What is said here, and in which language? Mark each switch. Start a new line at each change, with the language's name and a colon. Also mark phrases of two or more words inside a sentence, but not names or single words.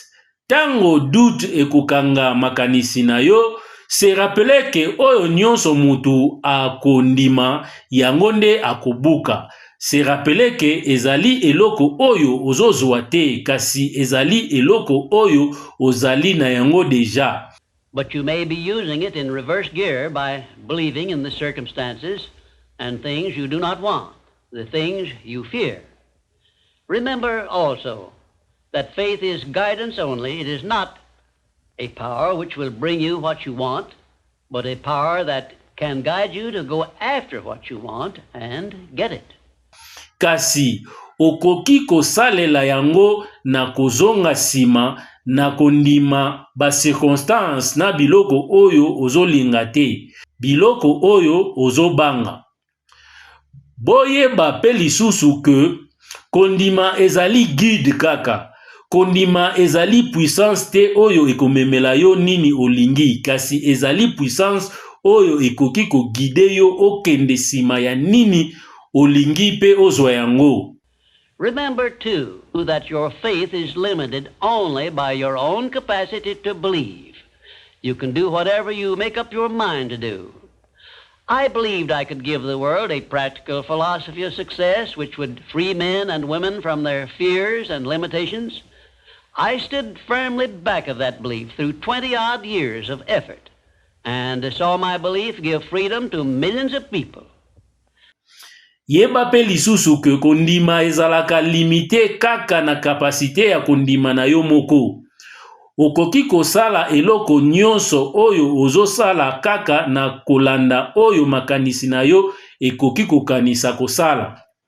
Lingala: Tango doute ekokanga makanisi na yo,
French: se rappele
Lingala: ke oyo nyonso mutu akondima yango nde akobuka.
French: Se rappele
Lingala: ke ezali eloko oyo ozozwa te, kasi ezali eloko oyo ozali na yango deja.
English: But you may be using it in reverse gear by believing in the circumstances and things you do not want, the things you fear. Remember also that faith is guidance only. It is not a power which will bring you what you want, but a power that can guide you to go after what you want and get it.
Lingala: Kasi okoki kosalela yango na kozonga sima na kondima ba circonstance na biloko oyo ozolinga te, biloko oyo ozobanga. Boyeba pe lisusu ke kondima ezali guide kaka. Kondima ezali puissance te oyo ekomemela yo nini olingi, kasi ezali puissance oyo ekoki kogide yo okende sima ya nini olingi pe ozwa yango.
English: Remember too that your faith is limited only by your own capacity to believe. You can do whatever you make up your mind to do. I believed I could give the world a practical philosophy of success which would free men and women from their fears and limitations. I stood firmly back of that belief through 20-odd years of effort and saw my belief give freedom to millions of people.
Lingala: Yeba pe lisusu ke kondima ezalaka limité kaka na kapasite ya kondima na yo moko. Okoki kosala eloko nyonso oyo ozosala kaka na kolanda oyo makanisi na yo ekoki kokanisa kosala.